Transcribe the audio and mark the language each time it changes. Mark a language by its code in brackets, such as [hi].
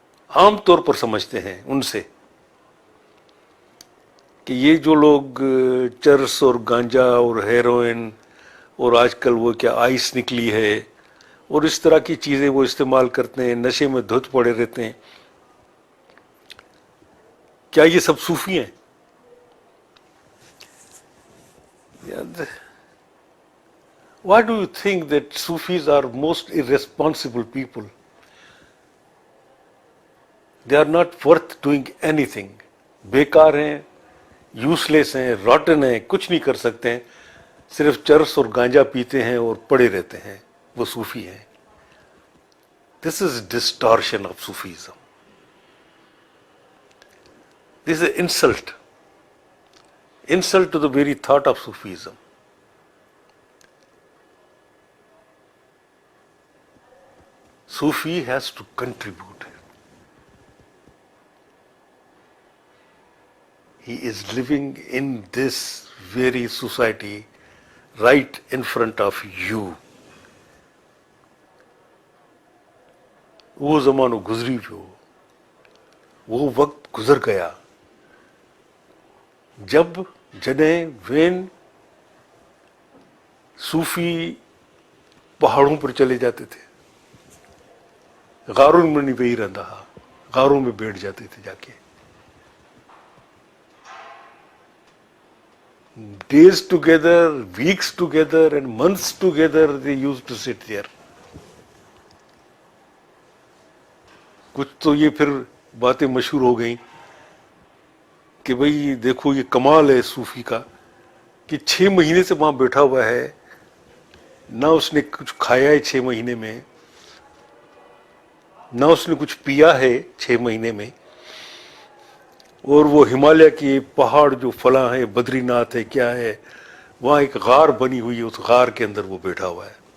[hi] आम तौर पर समझते हैं उनसे, कि ये जो लोग चरस और गांजा और हेरोइन और आजकल वो क्या आइस निकली है और इस तरह की चीज़ें वो इस्तेमाल करते हैं, नशे में धुत पड़े रहते हैं, क्या ये सब सूफी हैं? [en] Why do you think that Sufis are most irresponsible people? They are not worth doing anything. [hi] बेकार हैं, यूजलेस हैं, रॉटन हैं, कुछ नहीं कर सकते हैं, सिर्फ चरस और गांजा पीते हैं और पड़े रहते हैं, वो सूफी हैं। [en] This is distortion of Sufism. This is an insult. Insult to the very thought of Sufism. Sufi has to contribute. He is living in this very society right in front of you. [sd] वो ज़मानो गुजरी पियो, [hi] वो वक्त गुजर गया जब [sd] जॾहिं वेन [hi] सूफी पहाड़ों पर चले जाते थे, गारों में [sd] नहीं वेही रहंदा हा, [hi] गारों में बैठ जाते थे जाके. [en] Days together, weeks together and months together they used to sit there. [hi] कुछ तो ये फिर बातें मशहूर हो गई कि भाई देखो ये कमाल है सूफी का कि 6 महीने से वहां बैठा हुआ है, ना उसने कुछ खाया है 6 महीने में, ना उसने कुछ पिया है 6 महीने में, और वो हिमालय के पहाड़ जो फला है, बद्रीनाथ है, क्या है, वहां एक गार बनी हुई है, उस गार के अंदर वो बैठा हुआ है.